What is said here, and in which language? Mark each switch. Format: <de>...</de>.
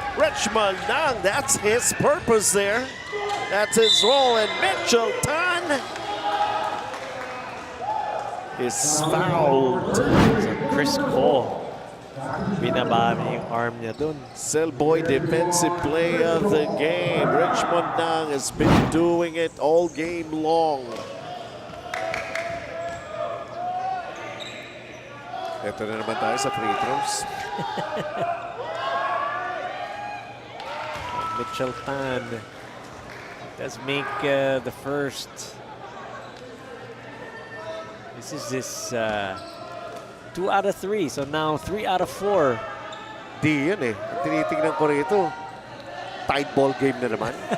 <en>Richmond Nang, that's his purpose there. That's his role, and Mitchell Tan is fouled.</en> <tl>So Chris Cole, binaba niya yung arm niya dun.</tl> <en>Selboy, defensive play of the game. Richmond Nang has been doing it all game long.</en> <tl>Ito na naman tayo sa free throws.</tl> <en>Mitchell Tan does make the first. This is his 2 out of 3. So now 3 out of 4.</en> <tl>Di yun eh. Tinitingnan ko rito.</tl> <en>Tight ball game</en> <tl>na naman.</tl>